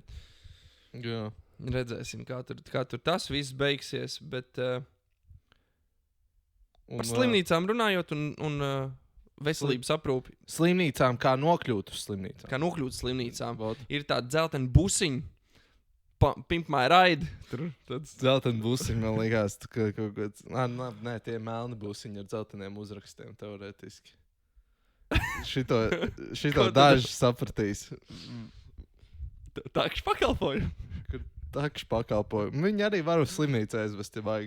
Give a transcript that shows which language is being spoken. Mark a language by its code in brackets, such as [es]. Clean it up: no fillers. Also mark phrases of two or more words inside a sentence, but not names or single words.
[lv] Jā. Redzēsim, kā tur tas viss beigsies, bet par slimnīcām runājot un veselības aprūpi. Slimnīcām, kā nokļūt uz slimnīcām. Ir tāda dzeltena busiņa. Pimp my ride. Tur tāds dzelteni busiņi, man liekas, ka kaut kāds... Nē, tie melni busiņi ar dzelteniem uzrakstiem, teorētiski. Šito daži sapratīs. Takš pakalpojumu. Viņi arī var uz slimnīcu aizvest, ja vajag.